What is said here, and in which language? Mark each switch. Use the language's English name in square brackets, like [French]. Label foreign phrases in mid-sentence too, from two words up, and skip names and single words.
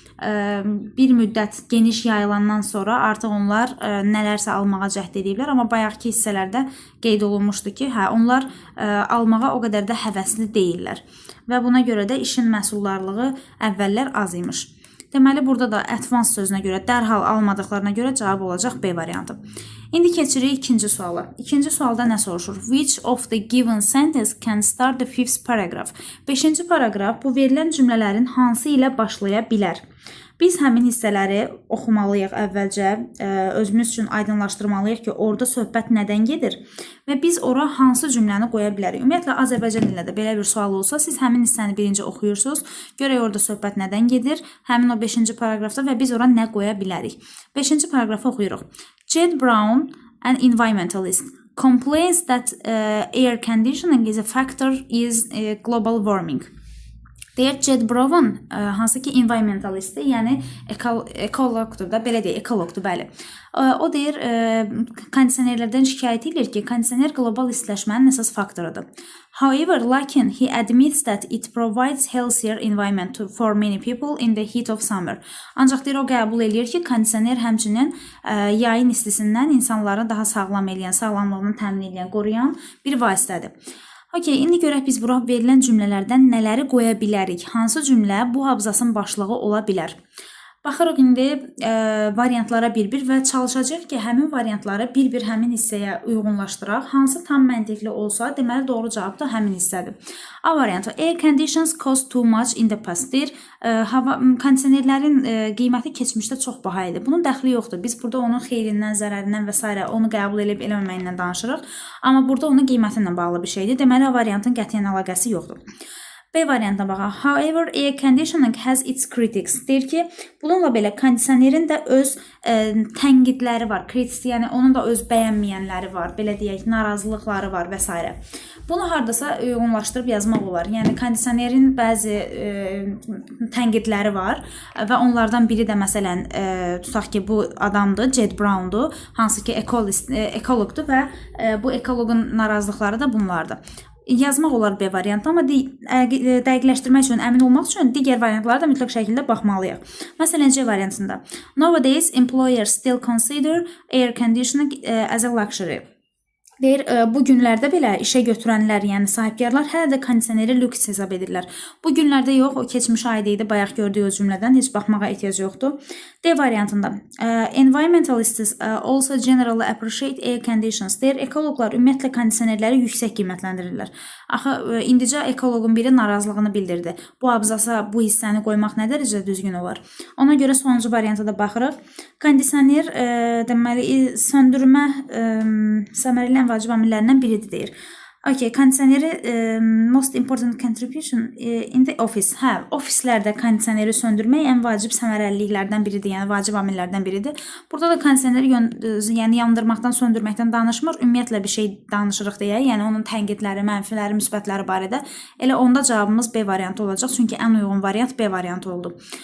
[Azerbaijani] Bir müddət geniş yayılandan sonra artıq onlar nələrsə almağa cəhd ediblər, amma bayaqki hissələrdə qeyd olunmuşdu ki, onlar almağa o qədər də həvəsli deyirlər və buna görə də işin məhsuldarlığı əvvəllər az imiş. Deməli, burada da advance sözünə görə, dərhal almadıqlarına görə cavab olacaq B variantı. İndi keçirik ikinci suala. İkinci sualda nə soruşur? [English] Which of the given sentence can start the fifth paragraph? [Azerbaijani] 5-ci paragraf bu verilən cümlələrin hansı ilə başlaya bilər? Biz həmin hissələri oxumalıyıq əvvəlcə, özümüz üçün aydınlaşdırmalıyıq ki, orada söhbət nədən gedir və biz ora hansı cümləni qoya bilərik. Ümumiyyətlə, Azərbaycan dilində də belə bir sual olsa, siz həmin hissəni birinci oxuyursunuz, görək orada söhbət nədən gedir, həmin o 5-ci paragrafda və biz ora nə qoya bilərik. 5-ci paragrafı oxuyuruq. [English] Jed Brown, an environmentalist, complains that air conditioning is a factor is global warming. [Azerbaijani] Deyək, Jed Brown, hansı ki environmentalistdir, yəni ekologdur da, belə deyək, ekologdur, bəli. O deyir, kondisionerlərdən şikayət edir ki, kondisioner qlobal istiləşmənin əsas faktorudur. [English] However, lakin he admits that it provides healthier environment for many people in the heat of summer. [Azerbaijani] Ancaq deyir, o qəbul edir ki, kondisioner həmçinin yayın istisindən insanları daha sağlam eləyən, sağlamlığını təmin edən, qoruyan bir vasitədir. Okey, indi görək biz bura verilən cümlələrdən nələri qoya bilərik? Hansı cümlə bu abzasın başlığı ola bilər? Baxırıq indi variantlara bir-bir və çalışacaq ki, həmin variantları bir-bir həmin hissəyə uyğunlaşdıraq. Hansı tam məntiqli olsa, deməli doğru cavab da həmin hissədir. A variantı, [English] air conditions cost too much in the past. [Azerbaijani] Deyir, kondisionerlərin qiyməti keçmişdə çox baha idi. Bunun dəxli yoxdur. Biz burada onun xeyrindən, zərərindən və s. onu qəbul edib eləməməyindən danışırıq. Amma burada onun qiyməti ilə bağlı bir şeydir. Deməli, variantın qətiyyən əlaqəsi yoxdur. B variantına baxaq. [English] However, air conditioning has its critics. [Azerbaijani] Deyir ki, bununla belə kondisionerin də öz tənqidləri var. Critics, yəni onun da öz bəyənməyənləri var. Belə deyək, narazılıqları var və s. Bunu hardasa uyğunlaşdırıb yazmaq olar. Yəni kondisionerin bəzi tənqidləri var və onlardan biri də məsələn tutaq ki, bu adamdır, Jed Brown'dur, hansı ki ekologdur və bu ekologun narazılıqları da bunlardır. Yazmaq olar B variantı, amma dəqiqləşdirmək üçün, əmin olmaq üçün digər variantlara da mütləq şəkildə baxmalıyıq. Məsələn, C variantında. [English] Nowadays, employers still consider air conditioning as a luxury. [Azerbaijani] Deyir, bu günlərdə belə işə götürənlər, yəni sahibkarlar hələ də kondisioneri lüks hesab edirlər. Bu günlərdə yox, o keçmiş ayda idi, bayaq gördüyü o cümlədən heç baxmağa ehtiyac yoxdur. D variantında. [English] Environmentalists also generally appreciate air conditions. [Azerbaijani] Deyir, ekologlar ümumiyyətlə kondisionerləri yüksək qiymətləndirirlər. Axı, indicə ekologun biri narazılığını bildirdi. Bu abzasa bu hissəni qoymaq nə dərəcədə düzgün olar? Ona görə sonuncu varianta da baxırıq. Kondisioner deməli söndürmə səmərəli ən vacib amillərindən biridir deyir. [English] Okay, kondisioneri most important contribution in the office. [Azerbaijani] Hə, ofislərdə kondisioneri söndürmək ən vacib səmərəliliklərdən biridir, yəni vacib amillərdən biridir. Burada da kondisioneri yəni yandırmaqdan, söndürməkdən danışmır, ümumiyyətlə bir şey danışırıq deyə, yəni onun tənqidləri, mənfiləri, müsbətləri barədə. Elə onda cavabımız B variantı olacaq, çünki ən uyğun variant B variantı oldu.